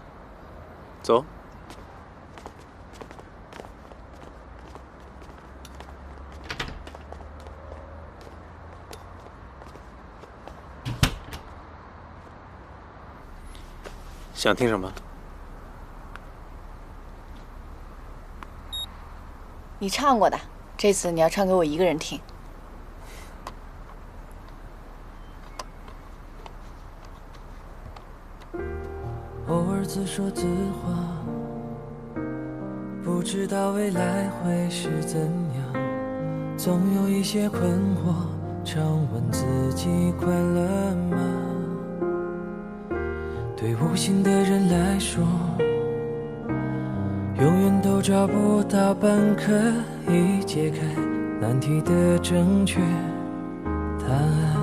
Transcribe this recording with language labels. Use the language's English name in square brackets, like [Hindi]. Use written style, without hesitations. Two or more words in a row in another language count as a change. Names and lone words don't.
[Chinese] 走。想听什么？你唱过的，这次你要唱给我一个人听。偶爾自說自話，不知道未來會是怎樣，總有一些困惑，常問自己快樂嗎？對無心的人來說，永遠都找不到本可以解開難題的正確答案。